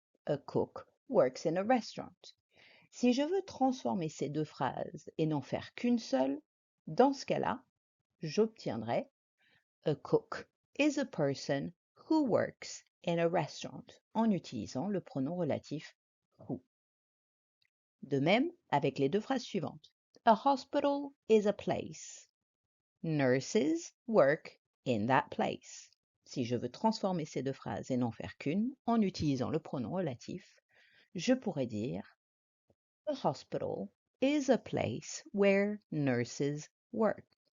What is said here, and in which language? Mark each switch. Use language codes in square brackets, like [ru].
[en] A cook works in a restaurant. [fr] Si je veux transformer ces deux phrases et n'en faire qu'une seule, dans ce cas-là, j'obtiendrai [en] A cook is a person who works in a restaurant [fr] en utilisant le pronom relatif who. De même avec les deux phrases suivantes. [en] A hospital is a place. Nurses work in that place. [fr] Si je veux transformer ces deux phrases et n'en faire qu'une en utilisant le pronom relatif, je pourrais dire [en] A hospital is a place where nurses work.